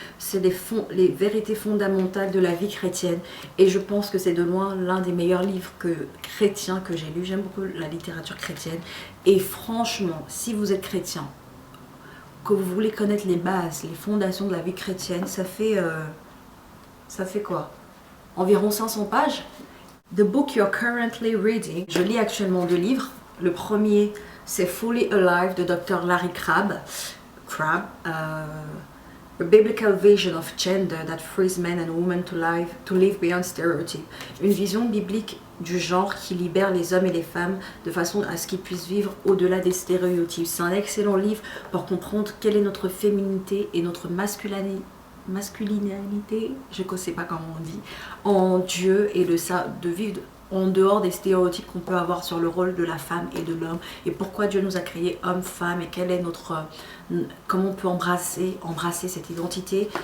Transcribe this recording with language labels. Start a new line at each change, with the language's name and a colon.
French: C'est les vérités fondamentales de la vie chrétienne et je pense que c'est de loin l'un des meilleurs livres chrétiens que j'ai lu. J'aime beaucoup la littérature chrétienne et franchement, si vous êtes chrétien, que vous voulez connaître les bases, les fondations de la vie chrétienne, ça fait quoi? Environ 500 pages.
English: The book you're currently reading.
French: Je lis actuellement 2 livres. Le premier, c'est Fully Alive de Dr. Larry Crabb.
English: A biblical vision of gender that frees men and women to live beyond stereotypes.
French: Une vision biblique du genre qui libère les hommes et les femmes de façon à ce qu'ils puissent vivre au-delà des stéréotypes. C'est un excellent livre pour comprendre quelle est notre féminité et notre masculinité, je ne sais pas comment on dit, en Dieu et de vivre en dehors des stéréotypes qu'on peut avoir sur le rôle de la femme et de l'homme et pourquoi Dieu nous a créés hommes, femmes et quelle est comment on peut embrasser cette identité.